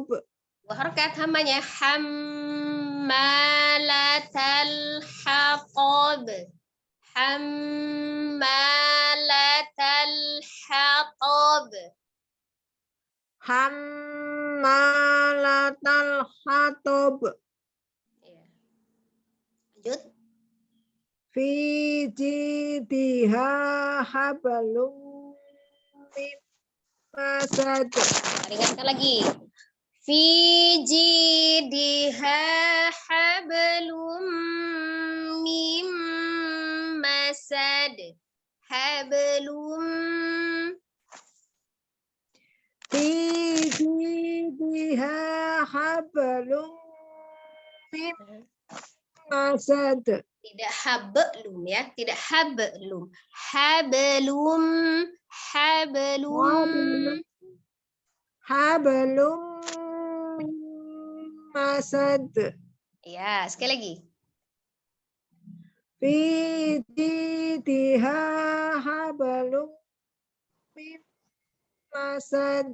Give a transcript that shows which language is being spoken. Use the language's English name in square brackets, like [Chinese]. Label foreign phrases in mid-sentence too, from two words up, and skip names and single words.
[Indonesian] Harakat hamanya [Arabic] حمالة الحطب. حمالة الحطب. حمالة الحطب. [Indonesian] Lanjut. [Arabic] في جيدها حبل من مسد. [Indonesian] Ringankan lagi. [Arabic] في جيدها حبل من مسد. Hablum. في جيدها حبل من مسد. [Indonesian] Tidak hablum ya, tidak hablum. [Arabic] حبل حبل. حبل من مسد. [Indonesian] Ya, sekali lagi. [Arabic] في جيدها حبل من مسد.